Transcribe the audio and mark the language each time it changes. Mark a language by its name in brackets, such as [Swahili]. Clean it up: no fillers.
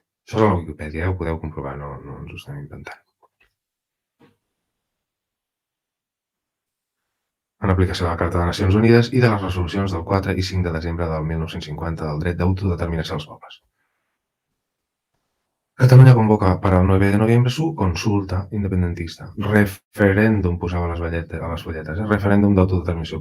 [Catalan] Això és a la Wikipedia, ho podeu comprovar, no ens ho estem inventant. en aplicació de la Carta de Nacions Unides i de les resolucions del 4 i 5 de desembre del 1950 del dret d'autodeterminació dels pobles. [Spanish] Catalunya convoca para el 9 de noviembre su consulta independentista. [Catalan] Referèndum, posava a les folletes, referèndum d'autodeterminació.